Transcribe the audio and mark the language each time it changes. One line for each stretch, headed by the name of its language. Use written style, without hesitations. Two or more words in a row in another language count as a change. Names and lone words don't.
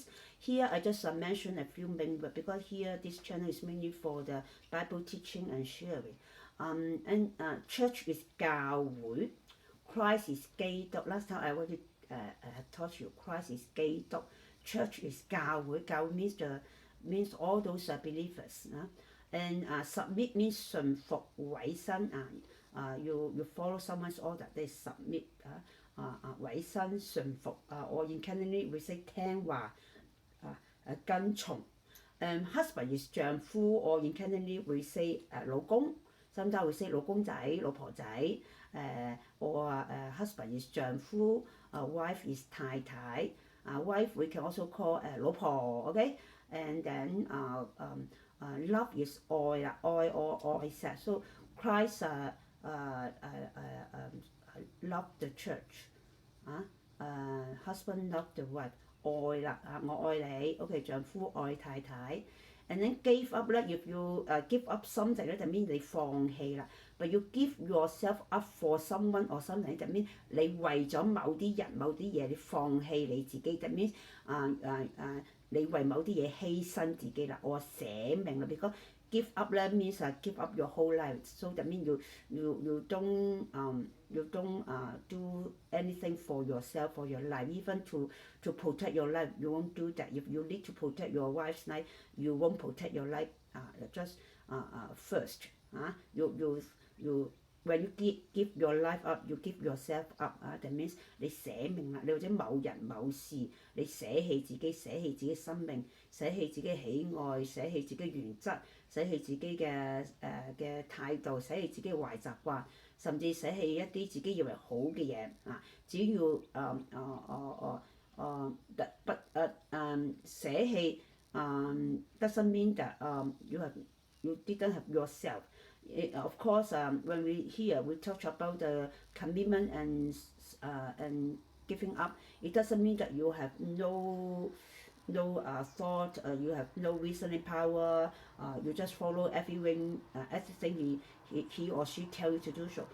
English: Here I just mentioned a few main words, because here this channel is mainly for the Bible teaching and sharing. And church is 教會, Christ is 基督. Last time I already taught you, Christ is 基督, church is 教會. 教會 means all those believers. And submit means
Cantonese: 順服委身.
English: You follow someone's order, they submit.
Cantonese: 委身順服.
English: Or in Cantonese we say
Cantonese: 聽話, 跟從.
English: husband is 丈夫 ，or in Cantonese we say 老公 ，sometimes we say
Cantonese: 老公仔、老婆仔
English: ，or husband is 丈夫 ，wife is 太太 ，wife we can also call 老婆 ，OK，and then love is
Cantonese: 愛啦，愛or愛錫
English: ，so Christ love the church，husband love the wife。
Cantonese: 愛啦我愛你，
English: OK，
Cantonese: 丈夫愛太太
English: ，and then give up 咧，if you give up something 咧，就 mean
Cantonese: 你放棄啦。
English: But you give yourself up for someone or something，就 mean
Cantonese: 你為咗某啲人、某啲嘢，你放棄你自己，
English: 就 mean
Cantonese: 你為某啲嘢犧牲自己啦，我捨命啦。
English: Because give up 咧 means give up your whole life，so that mean you don't do anything for yourself for your life, even to protect your life you won't do that. If you need to protect your wife's life, you won't protect your life just first. You when you give your life up, you give yourself up. That means
Cantonese: 你捨命啦，你或者某人某事，你捨棄自己，捨棄自己生命，捨棄自己喜愛，捨棄自己原則，捨棄自己嘅態度，捨棄自己壞習慣，甚至捨棄一啲自己以為好嘅嘢只要捨棄
English: doesn't mean that you didn't have yourself. Of course, when we talk about the commitment and giving up, it doesn't mean that you have no thought, you have no reasoning power, you just follow everything he or she tell you to do so.